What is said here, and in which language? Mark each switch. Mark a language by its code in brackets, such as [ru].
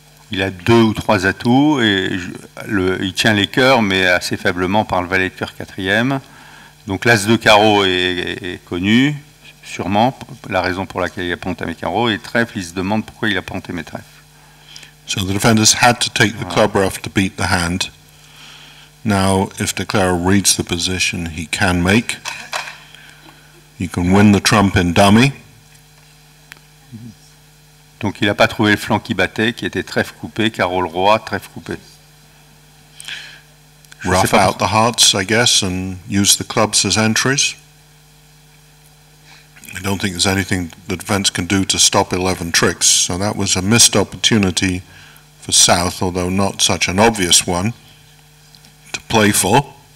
[fr] Il a 2 ou 3 atouts et il tient les cœurs mais assez faiblement par le valet de cœur 4e. Donc l'as de carreau est connu, sûrement, la raison pour laquelle il n'a pas entamé carreau, et trèfle, il se demande pourquoi il n'a pas entamé trèfle. [en] So the defenders had to take the club ruff to beat the hand. Now, if the declarer reads the position he can make, he can win the trump in dummy. [fr] Donc il n'a pas trouvé le flanc qui battait, qui était trèfle coupé, carreau le roi, trèfle coupé. [en] Rough out the hearts, I guess, and use the clubs as entries. I don't think there's anything the defense can do to stop 11 tricks, so that was a missed opportunity for South, although not such an obvious one, to play for.